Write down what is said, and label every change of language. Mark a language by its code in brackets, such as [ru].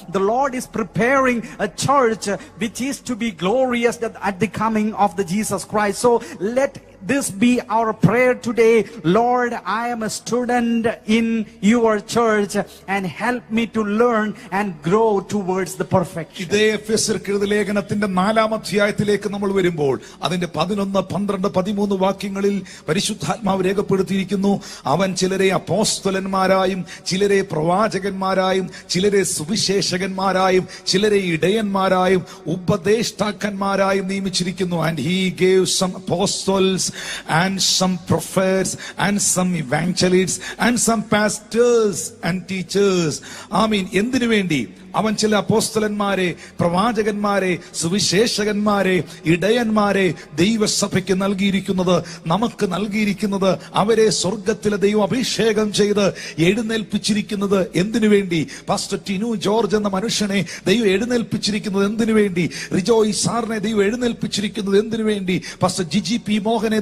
[en] The Lord is preparing a church which is to be glorious at the coming of the Jesus Christ. So let this be our prayer today. Lord, I am a student in your church, and help me to learn and grow towards the perfection. [ml] ഇതേ എഫെസ്യർക്കെഴുതിയ ലേഖനത്തിന്റെ 4-ാം അധ്യായത്തിലേക്ക് നമ്മൾ വരുമ്പോൾ അതിന്റെ 11, 12, 13 വാക്യങ്ങളിൽ പരിശുദ്ധാത്മാവ് രേഖപ്പെടുത്തിയിരിക്കുന്നു, അവൻ ചിലരെ അപ്പോസ്തലന്മാരായും ചിലരെ പ്രവാചകന്മാരായും ചിലരെ സുവിശേഷകന്മാരായും ചിലരെ ഇടയന്മാരായും ഉപദേഷ്ടാക്കന്മാരായും നിയമിച്ചിരിക്കുന്നു. [en] And he gave some apostles and some prophets and some evangelists and some pastors and teachers. [ml] എന്തിനു വേണ്ടി? അവൻ ചില അപ്പോസ്തലന്മാരെ, പ്രവാചകന്മാരെ, സുവിശേഷകന്മാരെ, ഇടയന്മാരെ ദൈവസഭയ്ക്ക് നൽകിയിരിക്കുന്നത്, നമുക്ക് നൽകിയിരിക്കുന്നത്, അവരെ സ്വർഗത്തിലെ ദൈവം അഭിഷേകം ചെയ്ത് എഴുന്നേൽപ്പിച്ചിരിക്കുന്നത് എന്തിനു വേണ്ടി? പാസ്റ്റർ ടിനു ജോർജ് എന്ന മനുഷ്യനെ ദൈവം എഴുന്നേൽപ്പിച്ചിരിക്കുന്നത് എന്തിനു വേണ്ടി? റിജോയ് സാറിനെ ദൈവം എഴുന്നേൽപ്പിച്ചിരിക്കുന്നത് എന്തിനു വേണ്ടി? Pastor Jiji P മോഹനെ